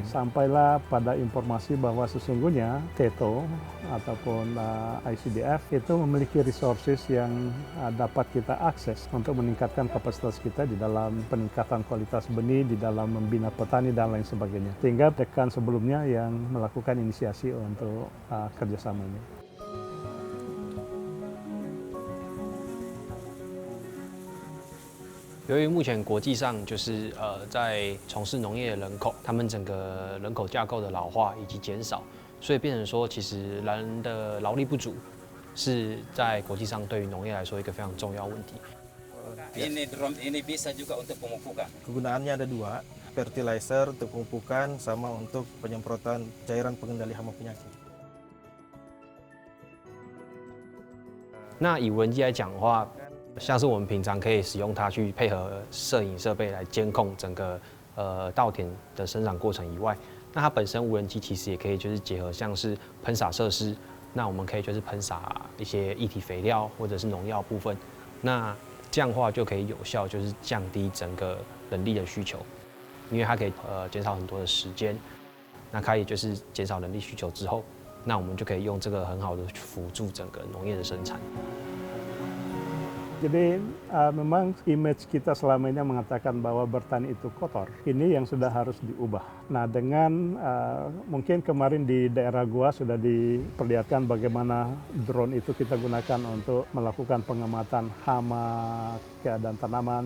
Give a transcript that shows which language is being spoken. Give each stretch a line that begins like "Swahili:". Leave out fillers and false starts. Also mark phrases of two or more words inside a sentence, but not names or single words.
Indonesian: Sampailah pada informasi bahwa sesungguhnya TETO ataupun ICDF itu memiliki resources yang dapat kita akses untuk meningkatkan kapasitas kita di dalam peningkatan kualitas benih, di dalam membina petani dan lain sebagainya. Sehingga dekan sebelumnya yang melakukan inisiasi untuk kerjasama ini.
Chinese: 由于目前国际上就是在从事农业的人口，他们整个人口架构的老化以及减少，所以变成说，其实人的劳力不足是在国际上对于农业来说一个非常重要问题。
Indonesian: Ini drone ini bisa juga untuk pemupukan. Kegunaannya ada 2, fertilizer untuk pemupukan sama untuk penyemprotan cairan pengendali hama penyakit.
Chinese: 那以无人机来讲的话，像是我们平常可以使用它去配合摄影设备来监控整个稻田的生长过程以外，那它本身无人机其实也可以就是结合像是喷洒设施，那我们可以就是喷洒一些液体肥料或者是农药部分，那这样的话就可以有效就是降低整个人力的需求，因为它可以减少很多的时间，那可以就是减少人力需求之后，那我们就可以用这个很好的辅助整个农业的生产。
Indonesian: Jadi memang image kita selama ini mengatakan bahwa bertani itu kotor. Ini yang sudah harus diubah. Nah, dengan mungkin kemarin di daerah gua sudah diperlihatkan bagaimana drone itu kita gunakan untuk melakukan pengamatan hama keadaan tanaman.